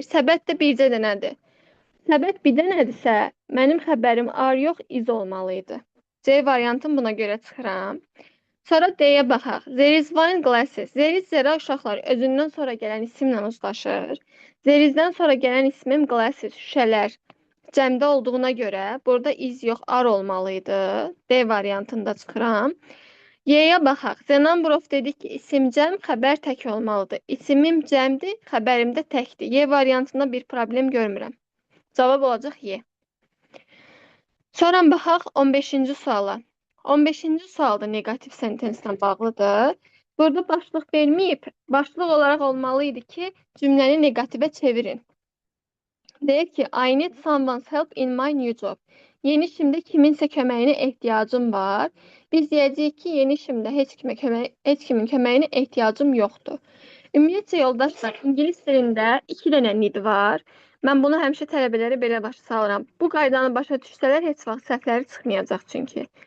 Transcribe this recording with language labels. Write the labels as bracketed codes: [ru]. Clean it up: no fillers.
[az] Səbət də bircə dənədir. Səbət bir dənədirsə, mənim xəbərim are yox, is olmalıydı. C variantını buna görə çıxıram. Sonra D-yə baxaq. [en] There is wine glasses. There is [az] zərə uşaqlar özündən sonra gələn isimlə uzlaşır. There is-dən sonra gələn ismim glasses, şüşələr. Cəmdə olduğuna görə burada is yox, are olmalıydı. D variantında çıxıram. Y-yə baxaq. [en] The number of [az] dedik ki, isim cəm, xəbər tək olmalıdır. İsimim cəmdir, xəbərim də təkdir. Y variantında bir problem görmürəm. Cavab olacaq Y. Sonra baxaq 15-ci suala. 15-ci sualda negativ sentenslə bağlıdır. Burada başlıq verməyib, başlıq olaraq olmalıydı ki, cümləni negativə çevirin. Deyir ki, [en] I need someone's help in my new job. [az] Yeni işimdə kiminsə köməyinə ehtiyacım var. Biz deyəcəyik ki, yeni işimdə heç kimin köməyinə ehtiyacım yoxdur. Ümumiyyətcə, yoldaşlar, ingilis dilində 2 dənə need var. Mən bunu həmişə tələbələrə belə başa salıram. Bu qaydanı başa düşsələr, heç vaxt səhvləri çıxmayacaq çünki.